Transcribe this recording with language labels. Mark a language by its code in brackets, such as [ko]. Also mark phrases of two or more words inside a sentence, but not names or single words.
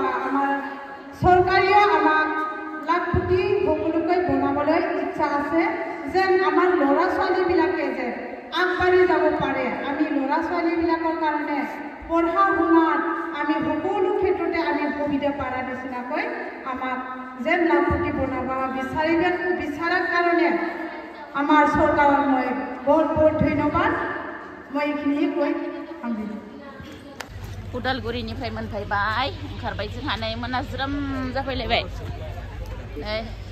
[as] আমাৰ চৰকাৰেও আমাক lakpoti হ'বলৈ বনাবলৈ ইচ্ছা আছে যেন আমাৰ ল'ৰা ছোৱালীবিলাকে যেন আগবাঢ়ি যাব পাৰে আমি ল'ৰা ছোৱালীবিলাকৰ কাৰণে পঢ়া শুনাত আমি সকলো ক্ষেত্ৰতে আমি সুবিধা পাৰা নিচিনাকৈ আমাক যেন lakpoti বনাব বিচাৰাৰ কাৰণে আমাৰ চৰকাৰক মই বহুত বহুত ধন্যবাদ মই এইখিনিয়ে কৈ সামৰিলোঁ [brx] Udalguriनिफ्राय मोनफैबाय ओंखारबाय जोंहा नै मोनाज्रोम जाफैलायबाय नै